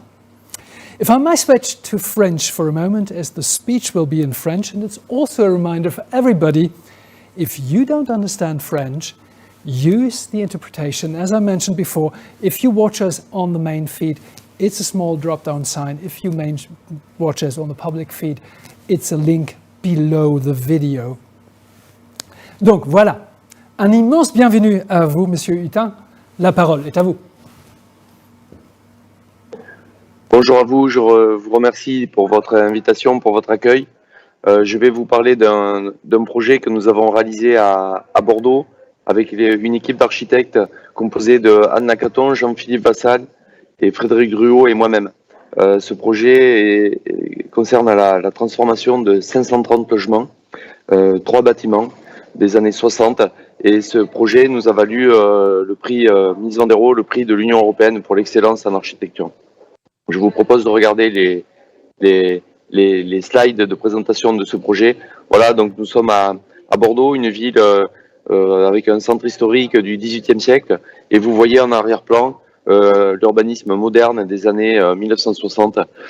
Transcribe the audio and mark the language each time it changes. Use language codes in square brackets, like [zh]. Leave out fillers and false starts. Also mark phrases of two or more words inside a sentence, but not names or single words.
[en] If I may switch to French for a moment, as the speech will be in French, and it's also a reminder for everybody, if you don't understand French, use the interpretation. As I mentioned before, if you watch us on the main feed, it's a small drop-down sign. If you watch us on the public feed, it's a link below the video. [fr] Donc voilà, un immense bienvenue à vous, Monsieur Hutin. La parole est à vous. Bonjour à vous, je vous remercie pour votre invitation, pour votre accueil. Je vais vous parler d'un projet que nous avons réalisé à Bordeaux avec une équipe d'architectes composée de Anne Lacaton, Jean-Philippe Vassal et Frédéric Gruot et moi-même. Ce projet concerne la transformation de 530 logements, 3 bâtiments des années 60, et ce projet nous a valu le prix Mies van der Rohe, le prix de l'Union européenne pour l'excellence en architecture. Je vous propose de regarder les slides de présentation de ce projet. Voilà, donc nous sommes à Bordeaux, une ville avec un centre historique du XVIIIe siècle, et vous voyez en arrière-plan l'urbanisme moderne des années 1960.